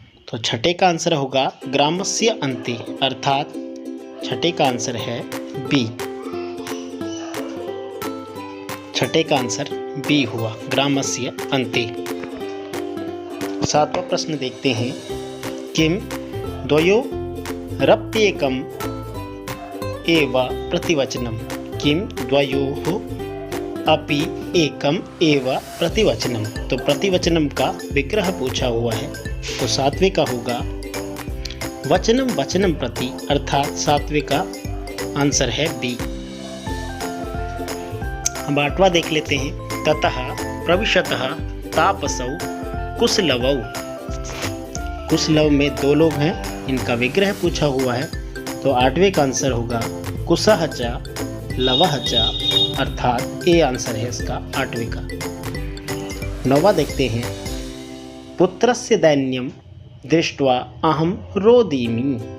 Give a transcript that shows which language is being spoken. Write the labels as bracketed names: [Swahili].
[Hindi] तो छठे का आंसर होगा ग्रामस्य अन्ते, अर्थात छठे का आंसर है बी। छठे का आंसर बी हुआ, ग्रामस्य अन्ते। सातवां प्रश्न देखते हैं। [Sanskrit] किम द्वयोरप्येकम् एव प्रतिवचनम। किम द्वयोः अपि एकम एव प्रतिवचनम। [Hindi] तो प्रतिवचनम का विग्रह पूछा हुआ है। तो सातवें का होगा वचनम वचनम प्रति, अर्थात सातवें का आंसर है बी। अब आठवां देख लेते हैं। [Sanskrit] ततः प्रविशतः तापसौ कुशलवौ। [Hindi] कुशलव में 2 लोग हैं, इनका विग्रह पूछा हुआ है। तो आठवें का आंसर होगा कुशः च लवः च, अर्थात ए आंसर है इसका आठवें का। नौवां देखते हैं। [Sanskrit] पुत्रस्य दैन्यम दृष्ट्वा अहम रोदिमि।